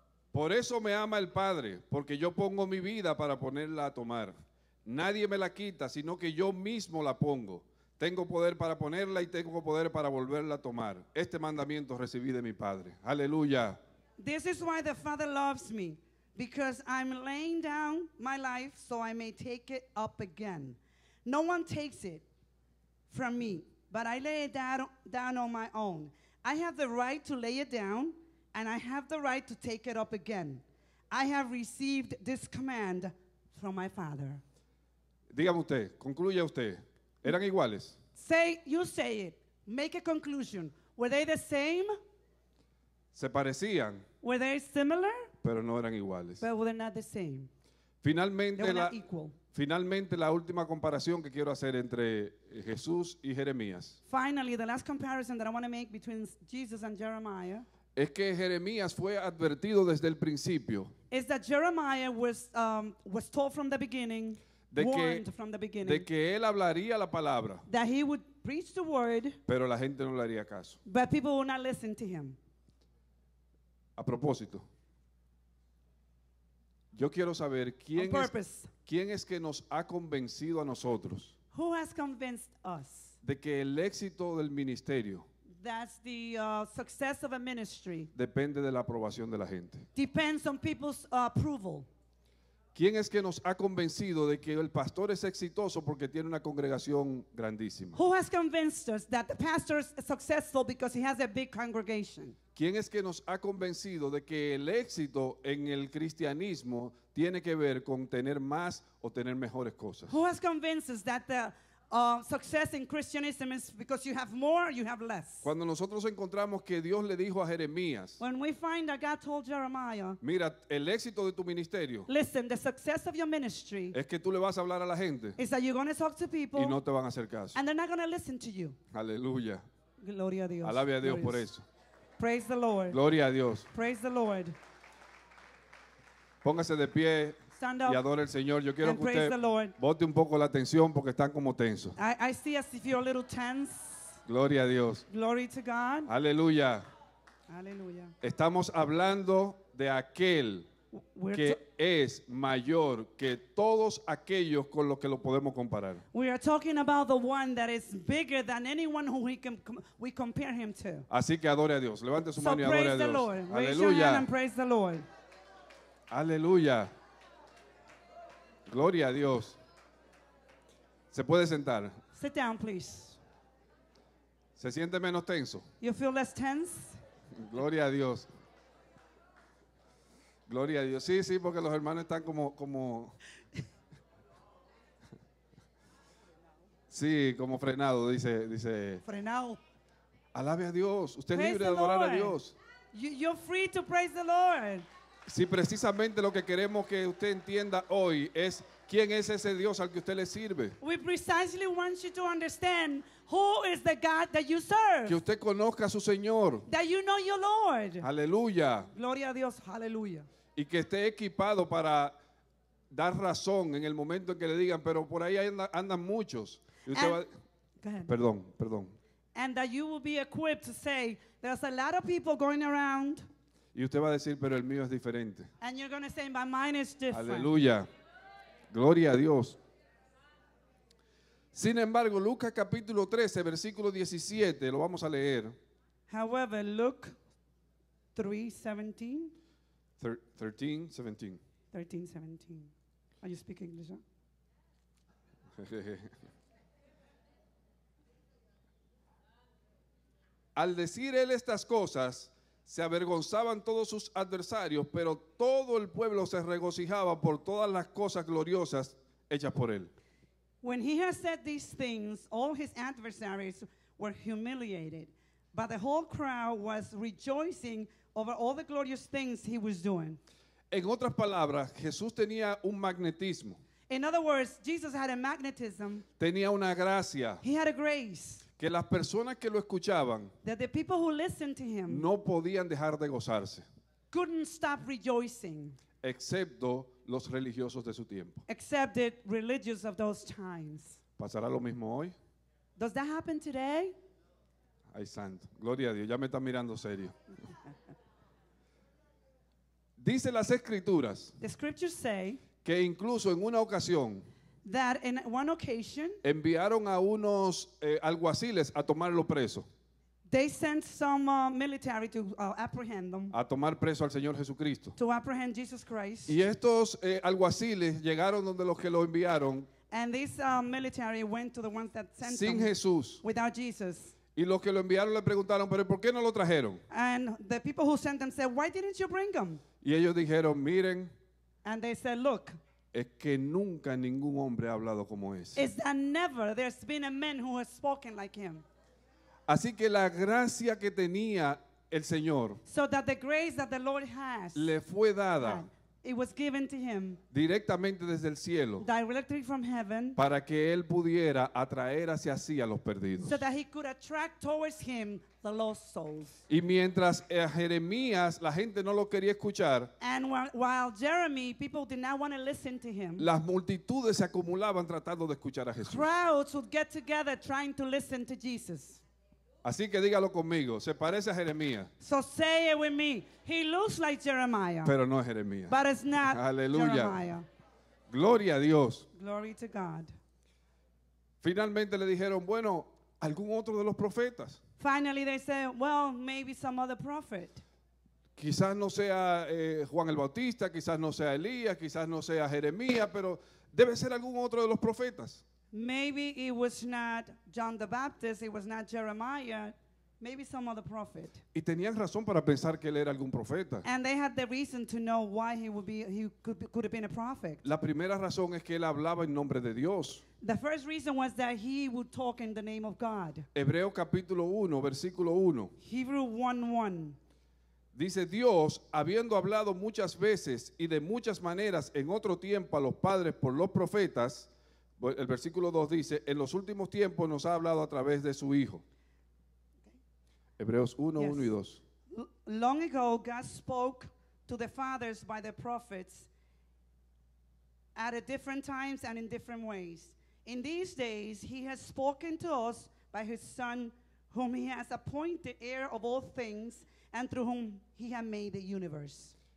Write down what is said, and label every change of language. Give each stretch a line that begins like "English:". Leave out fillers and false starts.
Spanish: Por eso me ama el Padre, porque yo pongo mi vida para ponerla a tomar. Nadie me la quita, sino que yo mismo la pongo. Tengo poder para ponerla y tengo poder para volverla a tomar. Este mandamiento recibí de mi Padre. Aleluya.
English: This is why the Father loves me, because I'm laying down my life so I may take it up again. No one takes it from me, but I lay it down on my own. I have the right to lay it down, and I have the right to take it up again. I have received this command from my Father.
Spanish: Dígame usted, concluya usted. ¿Eran iguales?
English: You say it. Make a conclusion. Were they the same?
Spanish: Se parecían,
English: Were they similar?
Spanish: pero no eran iguales.
English: But were they not the same? They
Spanish: Finalmente
English: were
Spanish: la,
English: not equal.
Spanish: finalmente, la última comparación que quiero hacer entre Jesús y Jeremías
English: Finally, the last comparison that I want to make between Jesus and Jeremiah
Spanish: es que Jeremías fue advertido desde el principio
English: is that Jeremiah was told from the beginning, warned from the beginning,
Spanish: de que él hablaría la palabra,
English: that he would preach the word,
Spanish: pero la gente no le haría caso.
English: but people would not listen to him.
Spanish: A propósito, yo quiero saber
English: On purpose.
Spanish: quién es que nos ha convencido a nosotros
English: Who has convinced us
Spanish: de que el éxito del ministerio
English: that the success of a ministry
Spanish: depende de la aprobación de la gente.
English: depends on people's approval?
Spanish: ¿Quién es que nos ha convencido de que el pastor es exitoso porque tiene una congregación grandísima?
English: Who has convinced us that the pastor is successful because he has a big congregation?
Spanish: ¿Quién es que nos ha convencido de que el éxito en el cristianismo tiene que ver con tener más o tener mejores cosas?
English: Who has convinced us that the success in Christianism is because you have more, you have less?
Spanish: Cuando nosotros encontramos que Dios le dijo a Jeremías,
English: When we find that God told Jeremiah,
Spanish: mira, el éxito de tu ministerio
English: listen, the success of your ministry
Spanish: es que tú le vas a hablar a la gente
English: is that you're going to talk to people
Spanish: y no te van a hacer caso.
English: and they're not going to listen to you.
Spanish: Aleluya. Gloria a Dios. Alabe a Dios por
English: Glorious.
Spanish: eso.
English: Praise the Lord.
Spanish: Gloria a Dios.
English: Praise the Lord.
Spanish: Póngase de pie
English: Stand
Spanish: y
English: up
Spanish: adore al Señor. Yo quiero
English: and
Spanish: que
English: praise
Spanish: usted
English: the Lord.
Spanish: bote un poco la atención porque están como tensos.
English: I see as if you're a little tense.
Spanish: Gloria a Dios.
English: Glory to God.
Spanish: Aleluya.
English: Hallelujah.
Spanish: Estamos hablando de aquel
English: We're,
Spanish: que es mayor que todos aquellos con los que lo podemos comparar.
English: we are talking about the one that is bigger than anyone who we compare him to.
Spanish: Así que adore a Dios. Levante su
English: So
Spanish: mano y adore a
English: praise the
Spanish: Dios.
English: Lord. Raise your hand
Spanish: Aleluya.
English: and praise the Lord.
Spanish: Aleluya. Gloria a Dios. Se puede sentar.
English: Sit down, please.
Spanish: ¿Se siente menos tenso?
English: You feel less tense?
Spanish: Gloria a Dios. Gloria a Dios. Sí, sí, porque los hermanos están como sí, como frenados, dice. Frenado. Alabe a Dios. Usted es
English: Praise
Spanish: libre de
English: the
Spanish: adorar a
English: Lord.
Spanish: Dios.
English: You're free to praise the Lord.
Spanish: Si precisamente lo que queremos que usted entienda hoy es quién es ese Dios al que usted le sirve.
English: We precisely want you to understand who is the God that you serve.
Spanish: Que usted conozca a su Señor.
English: That you know your Lord.
Spanish: Aleluya. Gloria a Dios. Hallelujah. Y que esté equipado para dar razón en el momento en que le digan, pero por ahí andan muchos. Y usted va,
English: Go ahead.
Spanish: perdón.
English: And that you will be equipped to say, there's a lot of people going around.
Spanish: Y usted va a decir, pero el mío es diferente.
English: And you're going to say, my mind is different.
Spanish: Aleluya. Gloria a Dios. Sin embargo, Lucas capítulo 13, versículo 17, lo vamos a leer.
English: However, Luke 3:17.
Spanish: 13, 17.
English: 13:17. Are you speaking English? Huh?
Spanish: Al decir él estas cosas, se avergonzaban todos sus adversarios, pero todo el pueblo se regocijaba por todas las cosas gloriosas hechas por él.
English: When he had said these things, all his adversaries were humiliated, but the whole crowd was rejoicing over all the glorious things he was doing.
Spanish: En otras palabras, Jesús tenía un magnetismo,
English: In other words, Jesus had a magnetism,
Spanish: tenía una gracia,
English: he had a grace,
Spanish: que las personas que lo escuchaban
English: that the people who listened to him
Spanish: no podían dejar de gozarse,
English: couldn't stop rejoicing,
Spanish: excepto los religiosos de su tiempo.
English: except the religious of those times.
Spanish: ¿Pasará lo mismo hoy?
English: Does that happen today?
Spanish: Ay, santo. Gloria a Dios, ya me están mirando serio. Dice las Escrituras
English: The scriptures say
Spanish: que incluso en una ocasión
English: that in one occasion,
Spanish: enviaron a unos alguaciles a tomarlo preso,
English: they sent some military to apprehend them,
Spanish: a tomar preso al Señor Jesucristo.
English: to apprehend Jesus Christ.
Spanish: Y estos alguaciles llegaron donde los que lo enviaron
English: And this military went to the ones that sent
Spanish: sin
English: them
Spanish: Jesús.
English: without Jesus.
Spanish: Y los que lo enviaron le preguntaron, ¿pero por qué no lo trajeron?
English: And the people who sent them said, why didn't you bring them?
Spanish: Y ellos dijeron, miren,
English: And they said, look,
Spanish: es que nunca ningún hombre ha hablado como ese.
English: is that never there's been a man who has spoken like him.
Spanish: Así que la gracia que tenía el Señor
English: So that the grace that the Lord has,
Spanish: le fue dada
English: it was given to him
Spanish: directamente desde el cielo
English: directly from heaven,
Spanish: para que él pudiera atraer hacia sí a los perdidos.
English: so that he could attract towards him the lost souls.
Spanish: Y mientras a Jeremías la gente no lo quería escuchar,
English: And while Jeremy, people did not want to listen to him,
Spanish: las multitudes se acumulaban tratando de escuchar a Jesús.
English: crowds would get together trying to listen to Jesus.
Spanish: Así que dígalo conmigo, se parece a Jeremías,
English: So say it with me. He looks like Jeremiah,
Spanish: pero no es Jeremías.
English: but it's not
Spanish: Aleluya.
English: Jeremiah.
Spanish: Gloria a Dios.
English: Glory to God.
Spanish: Finalmente le dijeron, bueno, algún otro de los profetas.
English: Finally, they said, well, maybe some other prophet.
Spanish: Quizás no sea Juan el Bautista, quizás no sea Elías, quizás no sea Jeremías, pero debe ser algún otro de los profetas.
English: Maybe it was not John the Baptist, it was not Jeremiah, maybe some other prophet.
Spanish: Y tenían razón para pensar que él era algún profeta.
English: And they had the reason to know why he could have been a prophet.
Spanish: La primera razón es que él hablaba en nombre de Dios.
English: The first reason was that he would talk in the name of God.
Spanish: Hebreo capítulo 1, versículo 1.
English: Hebrew 1:1.
Spanish: Dice, Dios, habiendo hablado muchas veces y de muchas maneras en otro tiempo a los padres por los profetas, el versículo 2 dice, en los últimos tiempos nos ha hablado a través de su Hijo. Hebreos 1,
English: Yes.
Spanish: 1 y 2.
English: Long ago, God spoke to the fathers by the prophets at a different times and in different ways. In these days, he has spoken to us by his Son, whom he has appointed heir of all things, and through whom he has made the universe.